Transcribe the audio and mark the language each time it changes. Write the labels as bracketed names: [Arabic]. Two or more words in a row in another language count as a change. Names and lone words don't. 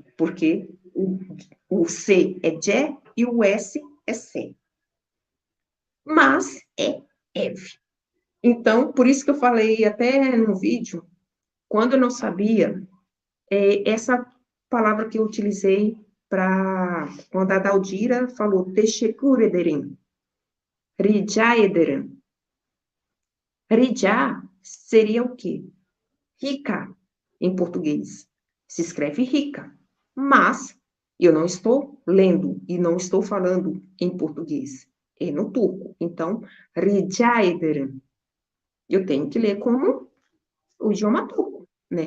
[Portuguese] Porque o C é J e o S é C. Mas é ev. Então, por isso que eu falei até no vídeo, quando eu não sabia, essa palavra que eu utilizei para quando a Daldira falou [Turkish] teşekkür ederim, rica ederim. [Portuguese] Rica seria o quê? Rica, em português. Se escreve rica. Mas eu não estou lendo e não estou falando em português. É no turco. Então, [Turkish] rica ederim. [Portuguese] Eu tenho que ler como o idioma turco, né?